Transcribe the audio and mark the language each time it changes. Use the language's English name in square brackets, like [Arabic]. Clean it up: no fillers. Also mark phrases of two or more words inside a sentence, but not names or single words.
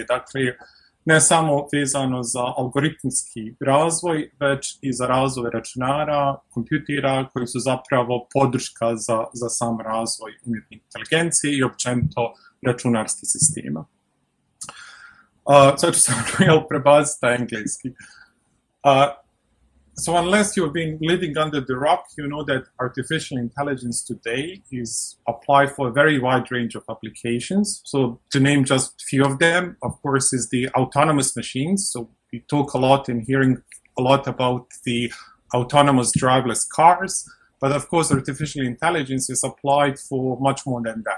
[Bosnian] Dakle, ne samo vezano za algoritmski razvoj, već i za razvoj računara, kompjutera koji su zapravo podrška za sam razvoj umjetne inteligencije i općenito računarskih sistema. Sad ću se prebaciti na engleski. [English] So unless you've been living under the rock, you know that artificial intelligence today is applied for a very wide range of applications. So to name just a few of them, of course, is the autonomous machines. So we talk a lot and hearing a lot about the autonomous driverless cars, but of course, artificial intelligence is applied for much more than that.